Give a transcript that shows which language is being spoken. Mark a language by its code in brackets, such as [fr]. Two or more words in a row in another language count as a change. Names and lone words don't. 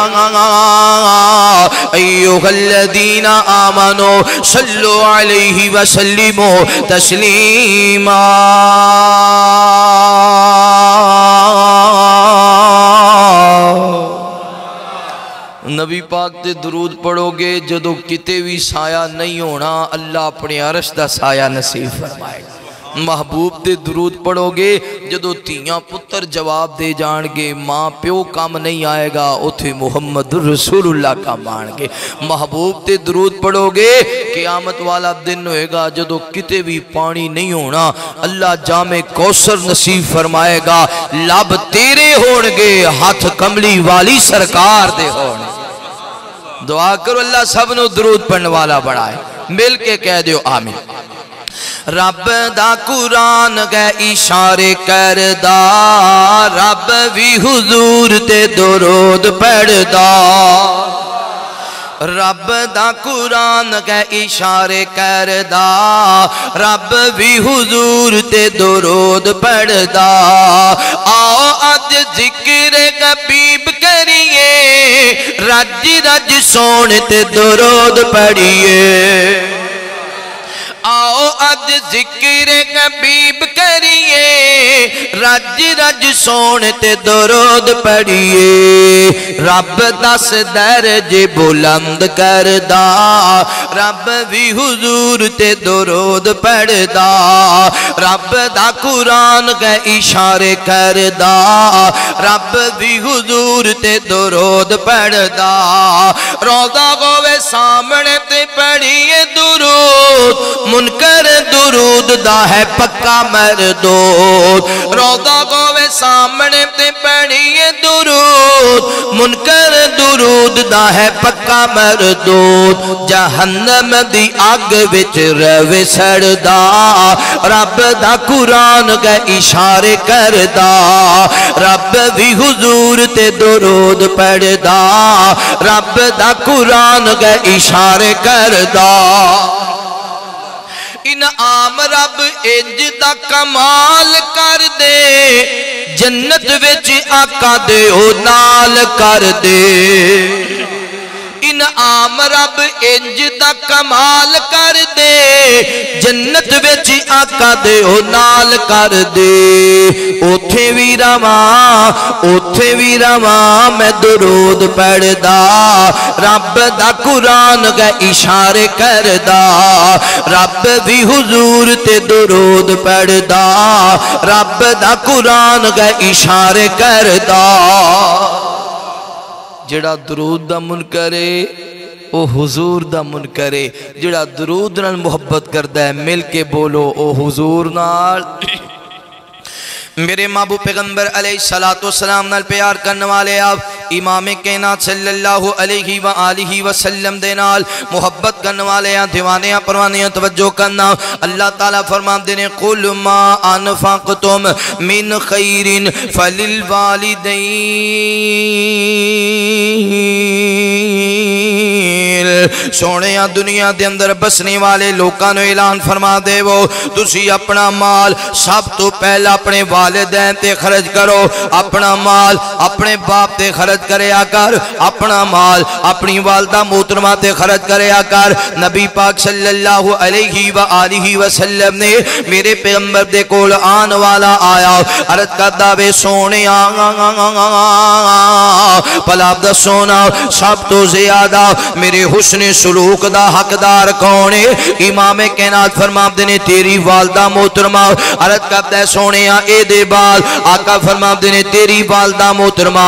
[ar] ایھا الذین آمنوا صلوا علیہ وسلموا تسلیما [pa] نبی پاک تے درود پڑھو گے جدو کتے بھی سایہ نہیں ہونا اللہ اپنے عرش دا سایہ نصیب فرمائے گا محبوب تے درود پڑھو گے جدو تیاں پتر جواب دے جان گے ماں پیو کام نہیں آئے گا اتھے محمد رسول اللہ کا مان گے محبوب تے درود پڑھو گے قیامت والا دن ہوئے گا جدو کتے بھی پانی نہیں ہونا اللہ جامع کوثر نصیب فرمائے گا لب تیرے ہونگے ہاتھ کملی والی سرکار دے ہونگے دعا کرو اللہ سب نو درود پڑھنے والا بڑھائے مل کے کہہ دیو آمین۔ رب دا قرآن گے اشارے کردا، رب بھی حضور تے درود پڑھدا، رب دا قرآن کے اشارے کردا، رب بھی حضور تے درود پڑھدا۔ آؤ اج ذکر حبیب کریے، رج رج سونے تے درود پڑھیے۔ آؤ اج ذکر حبیب کریے، رج رج سونے تے درود پڑھیے۔ رب دس درجے بلند کردا، رب بھی حضور تے درود پڑھدا، رب دا قرآن کے اشارے کردا، رب بھی حضور تے درود پڑھدا۔ روضہ ہوے سامنے تے پڑھیے درود، منکر درود دا ہے پکا مردود۔ روضہ ہوے سامنے تے پڑھیے درود، منکر درود دا ہے پکا مردود۔ جہنم دی آگ وچ روے سڑدا، رب دا قرآن کے اشارے کردا، رب بھی حضور تے درود پڑھدا، رب دا قرآن کے اشارے کردا۔ انعام رب انج دا کمال کر دے، جنت وچ آقا دے او نال کر دے۔ انعام رب انج دا کمال کر دے، جنت وچ آقا دے او نال کر دے۔ اوتھے وی رواں میں درود پڑھدا، رب دا قرآن کے اشارے کردا، رب بھی حضور تے درود پڑھدا، رب دا قرآن کے اشارے کردا۔ جڑا درود دا منکر ہے او حضور دا منکر ہے، جڑا درود نال محبت کردا ہے مل کے بولو او حضور نال۔ میرے محبوب پیغمبر علیہ السلام نال پیار کرنے والے آپ امام کائنات [ar] صلی اللہ علیہ وآلہ وسلم [pa] دے نال محبت کرنے والے ہیں، دیوانیاں پروانیاں توجہ کرنا۔ اللہ تعالیٰ فرماتے ہیں [ar] قُلْ مَا أَنْفَقْتُمْ مِنْ خَيْرٍ فَلِلْوَالِدَيْنِ [pa] سونیاں دنیا دے اندر بسنے والے لوکاں نے اعلان فرما دے وہ تسی اپنا مال سب تو پہلا اپنے والدین تے خرچ کرو، اپنا مال اپنے باپ تے خرچ کریا کر، اپنا مال اپنی والدہ محترمہ تے خرچ کریا کر۔ نبی پاک [ar] صلی اللہ علیہ وآلہ وسلم [pa] نے میرے پیغمبر دے کول آن والا آیا، عرض کردا وے سونیا پلا دسونا سب تو زیادہ میرے حسن سلوک دا حقدار کون ہے؟ امام کائنات فرماتے نے تیری والدہ محترمہ۔ عرض کرتا ہے سونیا اے دے بال، آقا فرماتے نے تیری والدہ محترمہ۔